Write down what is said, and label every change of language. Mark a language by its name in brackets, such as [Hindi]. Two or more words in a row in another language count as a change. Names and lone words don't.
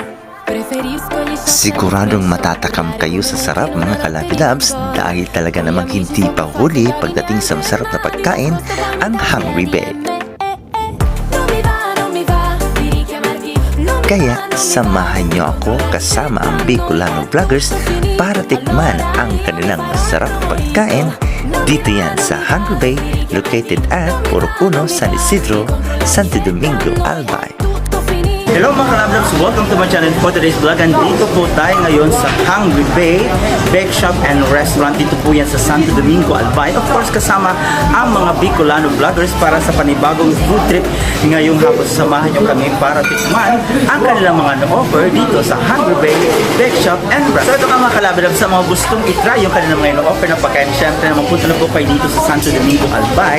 [Filipino] Siguradong matatakam kayo sa sarap mga kalabidabs dahil talaga namang hindi pa huli pagdating sa masarap na pagkain ang Hungry Bay. Kaya samahan niyo ako kasama ang Bicolano Vloggers para tikman ang kanilang masarap na pagkain. Dito yan sa Hungry Bay, [English] located at [Filipino] Purok 1, San Isidro, Santo Domingo, Albay. Hello mga kalabdabs, [English] welcome to my channel for today's vlog. [Filipino] And dito po tayo ngayon sa Hungry Bay Bake Shop and Restaurant. Dito po yan sa Santo Domingo, Albay. [English] Of course, [Filipino] kasama ang mga Bicolano Vloggers para sa panibagong [English] food trip. [Filipino] Ngayong hapon sasamahan nyo kami para tikman ang kanilang mga no-offer dito sa Hungry Bay Bake Shop and Restaurant. So ito mga kalabdabs, sa mga gustong itry yung kanilang mga no-offer na pagkain, syempre naman punta na po kayo dito sa Santo Domingo, Albay.